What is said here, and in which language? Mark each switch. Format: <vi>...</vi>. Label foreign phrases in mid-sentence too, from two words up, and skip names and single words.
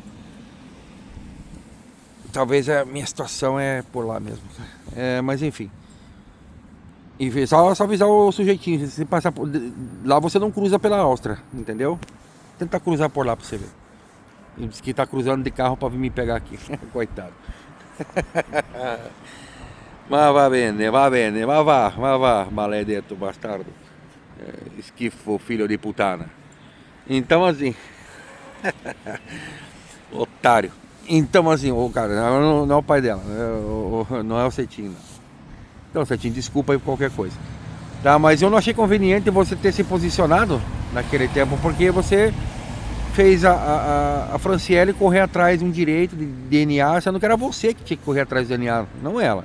<pt>Talvez a minha situação é por lá mesmo. Mas enfim. E só avisar o sujeitinho. Se passar por... Lá você não cruza pela Áustria, entendeu? Tenta cruzar por lá pra você ver. Ele disse que tá cruzando de carro pra vir me pegar aqui. Coitado.</pt> <it>Ma va bene, ma va, maledetto bastardo. Schifo,</it> <pt>filho de putana. Então assim... Otário. Então assim, o cara não é o pai dela, não é o Cetinho. Então, Cetinho, desculpa aí por qualquer coisa. Tá, mas eu não achei conveniente você ter se posicionado naquele tempo, porque você fez a Franciele correr atrás de um direito de DNA, sendo que era você que tinha que correr atrás do DNA, não ela.</pt>